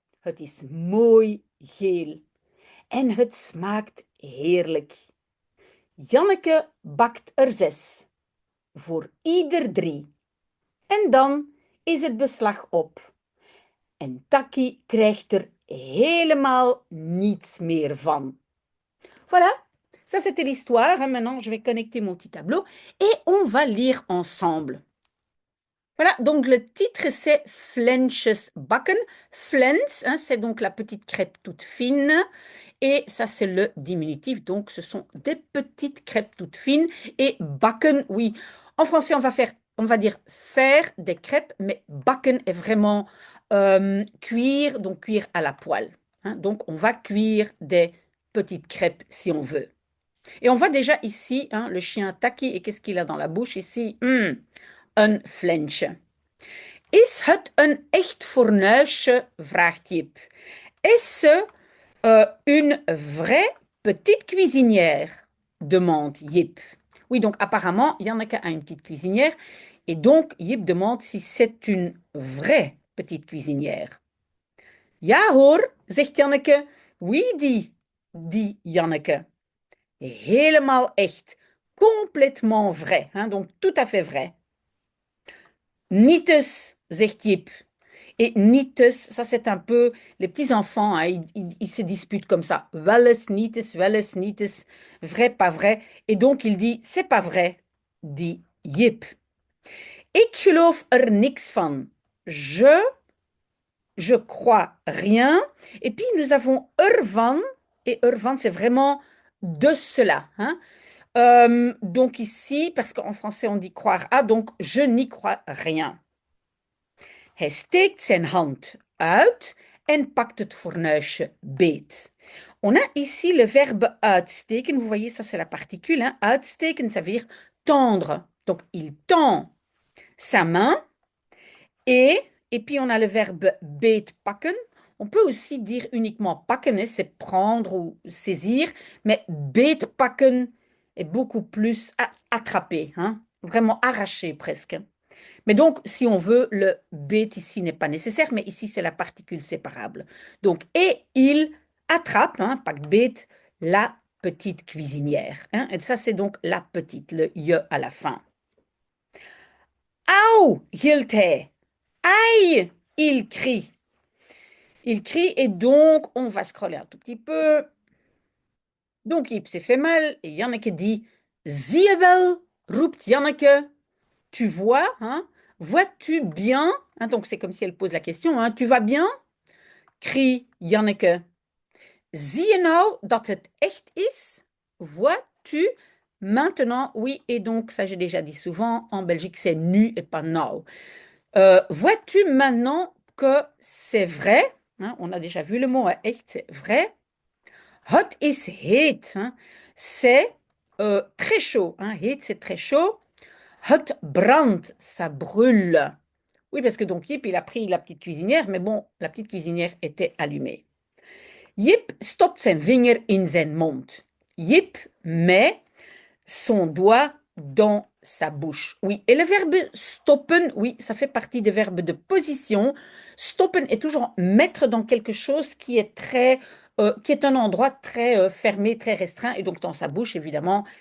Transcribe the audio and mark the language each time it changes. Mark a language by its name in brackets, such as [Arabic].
[Dutch] Het is mooi geel. En het smaakt heerlijk. Janneke bakt er 6. Voor ieder 3. En dan is het beslag op. En Takkie krijgt er helemaal niets meer van. [French] Voilà, ça c'était l'histoire. Maintenant, je vais connecter mon petit tableau et on va lire ensemble. Voilà, donc le titre c'est Flensjes bakken. Flens, hein, c'est donc la petite crêpe toute fine. Et ça c'est le diminutif, donc ce sont des petites crêpes toutes fines. Et bakken, oui, en français on va dire faire des crêpes, mais bakken est vraiment cuire, donc cuire à la poêle, hein. Donc on va cuire des petites crêpes si on veut. Et on voit déjà ici, hein, le chien Taki, et qu'est-ce qu'il a dans la bouche ici? Un flensje. [Dutch] Is het een echt fornuisje? Vraagt Jip. Is ze [French] une vraie petite cuisinière? Demande Jip. Oui, donc apparemment, Janneke a une petite cuisinière. Et donc, Jip demande si c'est une vraie petite cuisinière. [Dutch] Ja hoor, zegt Janneke. [French] Oui, dit Janneke. [Dutch] Helemaal echt. [French] Complètement vrai, hein, donc tout à fait vrai. [Dutch] Nietes, zegt Jip. [French] Et nietes, ça c'est un peu les petits enfants, hein, ils se disputent comme ça. [Dutch] Welles, nietes, [French] vrai, pas vrai. Et donc il dit, c'est pas vrai, dit Jip. [Dutch] Ik geloof er niks van. [French] Je crois rien. Et puis nous avons ervan. Et ervan, c'est vraiment de cela. Hein. Donc ici, parce qu'en français on dit croire à, donc je n'y crois rien. [Dutch] Hij steekt zijn hand uit en pakt het fornuisje beet. [French] On a ici le verbe uitsteken. Vous voyez, ça c'est la particule. Hein. Uitsteken, ça veut dire tendre. Donc il tend sa main et puis on a le verbe beetpakken. On peut aussi dire uniquement pakken, hein, c'est prendre ou saisir, mais beetpakken est beaucoup plus attraper, hein, vraiment arracher presque. Mais donc, si on veut, le beet ici n'est pas nécessaire, mais ici c'est la particule séparable. Donc, et il attrape, hein, pak beet, la petite cuisinière. Hein, et ça c'est donc la petite, le je à la fin. [Dutch] Au, hield hij. [French] Aïe, il crie. Il crie et donc on va scroller un tout petit peu. Donc Yip s'est fait mal et Janneke dit [Dutch] zie je wel, roept Janneke. [French] Tu vois, hein? Vois-tu bien? Hein, donc c'est comme si elle pose la question, hein, tu vas bien? Crie Janneke. [Dutch] Zie je nou dat het echt is? [French] Vois-tu maintenant? Oui, et donc ça j'ai déjà dit souvent, en Belgique c'est nu et pas nou. Vois-tu maintenant que c'est vrai? Hein, on a déjà vu le mot, hein, echt, c'est vrai. [Dutch] Hot is heet, [French] hein, c'est très chaud. Hein, heet, c'est très chaud. [Dutch] Hot brandt, [French] ça brûle. Oui, parce que donc Yip, il a pris la petite cuisinière, mais bon, la petite cuisinière était allumée. [Dutch] Yip stopt zijn vinger in zijn mond. [French] Yip met son doigt dans sa bouche. Oui, et le verbe stoppen, oui, ça fait partie des verbes de position. Stoppen est toujours mettre dans quelque chose qui est un endroit très fermé, très restreint, et donc dans sa bouche, évidemment.